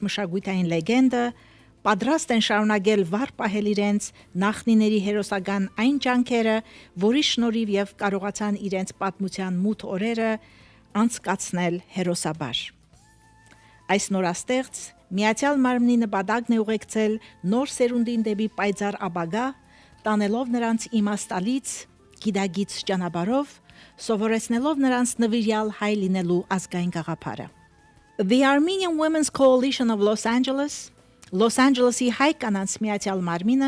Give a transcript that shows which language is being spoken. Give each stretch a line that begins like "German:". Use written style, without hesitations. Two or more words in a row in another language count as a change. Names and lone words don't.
Armenian: մշակութային լեգենդը, պատրաստ են շարունակել վառ պահել իրենց նախնիների հերոսական այն ջանքերը, որի շնորհիվ եւ կարողացան իրենց պատմության մութ օրերը անցկացնել հերոսաբար։ Այս նորաստեղծ միացյալ մարմնի նպատակն է ուղեկցել նոր սերունդին դեպի պայծառ ապագա, տանելով նրանց իմաստալից, գիտագից ճանապարհով, սովորեցնելով նրանց նվիրյալ հայ լինելու ազգային գաղափարը։ The Armenian Women's Coalition of Los Angeles, Los Angeles-ի հայ կանանց միացյալ մարմինը,